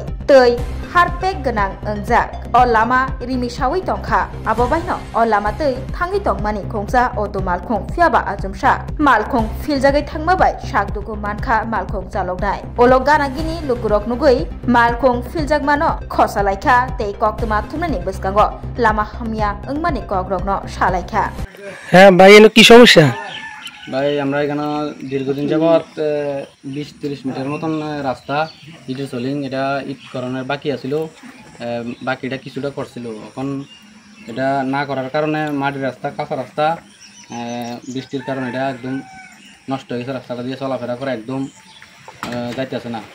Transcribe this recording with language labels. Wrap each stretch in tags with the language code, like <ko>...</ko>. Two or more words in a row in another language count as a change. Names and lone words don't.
<trp>Tei Harpek Ganang Angjak O Lama Rimishawi Tongkha Abobaino O Lama Tei Tangi Tongmani Kongsa Oto Malkung Fiaba Ajumsha Malkung Filjagai Tangmabai Shakduku Mankha Malkung Jaloknai Ologana Gini Lukurok Nugui Malkung Filjagmano Khosalaikha Tei Koktuma Tumnani Biskango Lama Hamia Ungmani Kogrokno Shalaikha</trp> <bn>হ্যাঁ ভাই এলো কি সমস্যা ভাই আমরা এখানে দীর্ঘদিন যাবত 20-30 মিটার মতন রাস্তা ইটের সোলিং এটা ইট করানোর বাকি আছিল বাকিটা কিছুটা করছিল এখন এটা না করার কারণে মাটির রাস্তা কাঁচা রাস্তা বৃষ্টির কারণে এটা একদম নষ্ট হয়ে গেছে রাস্তাটা দিয়ে চলাফেরা করে একদম যাইতেছে না</bn>